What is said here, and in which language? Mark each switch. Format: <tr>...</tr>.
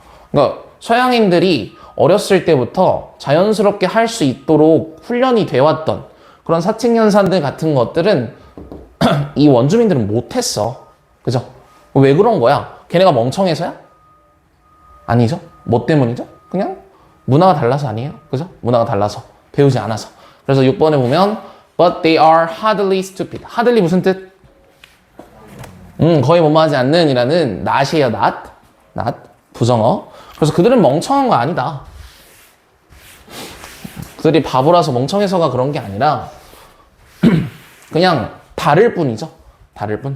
<ko>그러니까 서양인들이 어렸을 때부터 자연스럽게 할 수 있도록 훈련이 되어왔던 그런 사칙연산들 같은 것들은 이 원주민들은 못했어. 그죠? 왜 그런 거야? 걔네가 멍청해서야? 아니죠. 뭐 때문이죠? 그냥 문화가 달라서 아니에요. 그죠? 문화가 달라서. 배우지 않아서. 그래서 6번에 보면</ko> <en>But they are hardly stupid.</en> <ko>hardly 무슨 뜻? 거의 뭐뭐하지 않는 이라는 not이에요. not. 부정어. 그래서 그들은 멍청한 거 아니다. 그들이 바보라서 멍청해서가 그런 게 아니라 그냥 다를 뿐이죠. 다를 뿐.</ko>